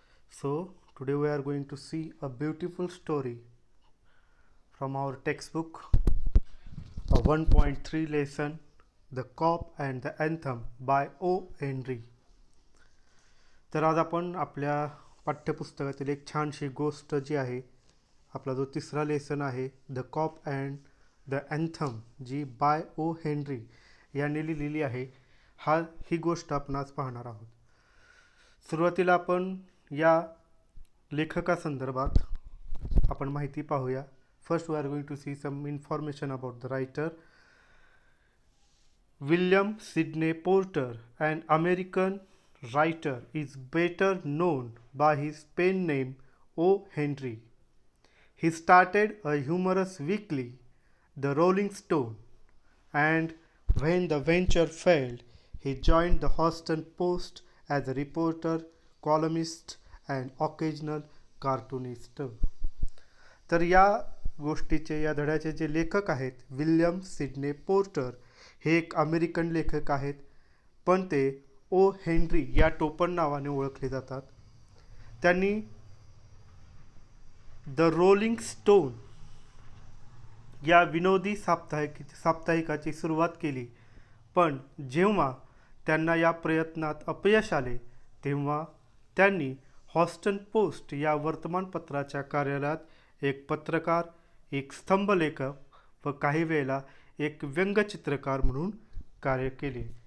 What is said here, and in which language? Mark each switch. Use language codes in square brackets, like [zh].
[en] So, today we are going to see a beautiful story from our textbook, a 1.3 lesson, The Cop and the Anthem by O. Henry. [mr] तर आज आपण आपल्या पाठ्यपुस्तकातील एक छानशी गोष्ट जी आहे, आपला जो तिसरा लेसन आहे, the COP and the anthem, G bye O Henry यांनी लिहिलेली आहे. ही गोष्ट आपण आज पाहणार आहोत. सुरुवातीला आपण या लेखकासंदर्भात आपण माहिती पाहूया. [en] First we are going to see some information about the writer. William Sidney Porter, an American writer, is better known by his pen name O. Henry. He started a humorous weekly, The Rolling Stone, and when the venture failed, he joined the Houston Post as a reporter, columnist, and occasional cartoonist. [mr] तर या गोष्टीचे, या धड्याचे जे लेखक आहेत, William सिडने porter हे एक American लेखक आहेत, पण ते ओ हेनरी या टोपण नावाने ओळखले जातात. त्यांनी द रोलिंग स्टोन या विनोदी साप्ताहिकाची सुरुवात केली, पण जेव्हा त्यांना या प्रयत्नात अपयश आले तेव्हा त्यांनी हॉस्टन पोस्ट या वर्तमानपत्राच्या कार्यालयात एक पत्रकार, एक स्तंभलेखक व काही वेळेला एक व्यंगचित्रकार म्हणून कार्य केले.